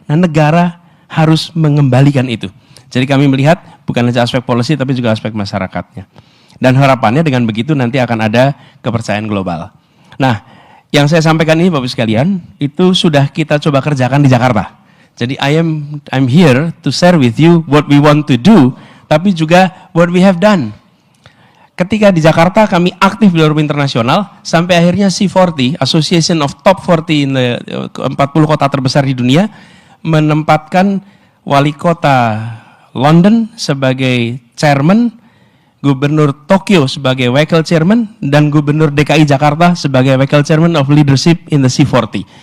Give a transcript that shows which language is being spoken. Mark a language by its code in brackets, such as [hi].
[id] Nah, negara harus mengembalikan itu. Jadi kami melihat bukan saja aspek policy, tapi juga aspek masyarakatnya. Dan harapannya dengan begitu nanti akan ada kepercayaan global. Nah, yang saya sampaikan ini Bapak sekalian, itu sudah kita coba kerjakan di Jakarta. Jadi [en] I'm here to share with you what we want to do, [id] tapi juga [en] what we have done. [id] Ketika di Jakarta kami aktif di forum internasional, sampai akhirnya C40, Association of Top 40 in the 40 kota terbesar di dunia, menempatkan wali kota London sebagai chairman, Gubernur Tokyo sebagai wakil chairman, dan Gubernur DKI Jakarta sebagai wakil chairman of leadership in the C40.